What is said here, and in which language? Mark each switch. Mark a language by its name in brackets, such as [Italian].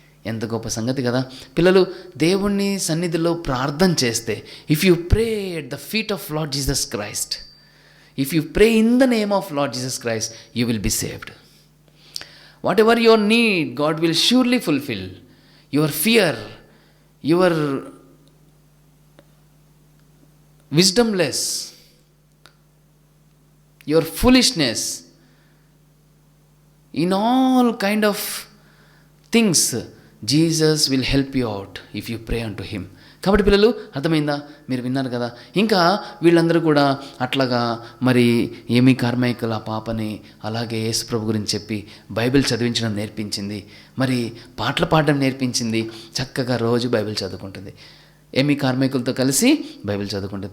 [Telugu] ఎంత గొప్ప సంగతి కదా పిల్లలు. దేవుణ్ణి సన్నిధిలో ప్రార్థన చేస్తే, [English] If you pray at the feet of Lord Jesus Christ, if you pray in the name of Lord Jesus Christ, you will be saved. Whatever your need, God will surely fulfil. Your fear, your wisdomless, your foolishness, in all kind of things, Jesus will help you out if you pray unto him. [Telugu] కాబట్టి పిల్లలు అర్థమైందా? మీరు విన్నారు కదా. ఇంకా వీళ్ళందరూ కూడా అట్లాగా మరి ఎమీ కార్మైకల్ ఆ పాపని అలాగే యేసు ప్రభు గురించి చెప్పి బైబిల్ చదివించడం నేర్పించింది, మరి పాటలు పాడడం నేర్పించింది. చక్కగా రోజు బైబిల్ చదువుకుంటుంది. ఎమీ కార్మైకల్తో కలిసి బైబిల్ చదువుకుంటుంది.